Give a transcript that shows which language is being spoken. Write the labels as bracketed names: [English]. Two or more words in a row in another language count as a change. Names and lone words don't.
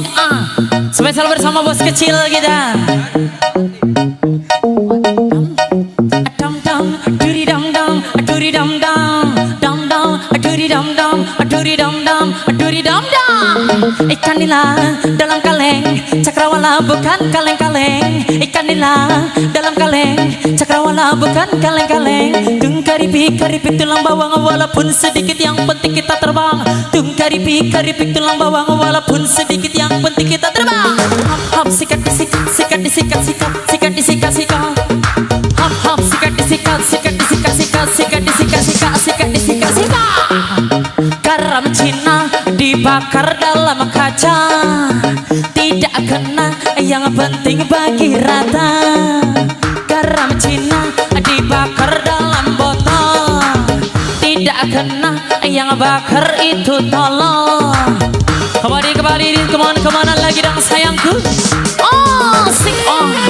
[Indonesian] Spesial bersama bos kecil kita. Ikan nila dalam kaleng, cakrawala bukan kaleng-kaleng. Ikan nila dalam kaleng, cakrawala bukan kaleng-kaleng. Tung karipi tulang bawang walaupun sedikit yang penting kita terbang. Tung karipi tulang bawang walaupun sedikit yang penting kita terbang. Hop sikat disikat, sikat disikat, sikat disikat, sikat. Hop sikat disikat, sikat disikat, sikat disikat, sikat disikat, sikat. Garam Cina dibakar dalam kaca, tidak kena yang penting bagi rata. Garam Cina dibakar dalam botol, tidak kena yang bakar itu tolong. Kembali kemana lagi dong sayangku. [English] Sing on.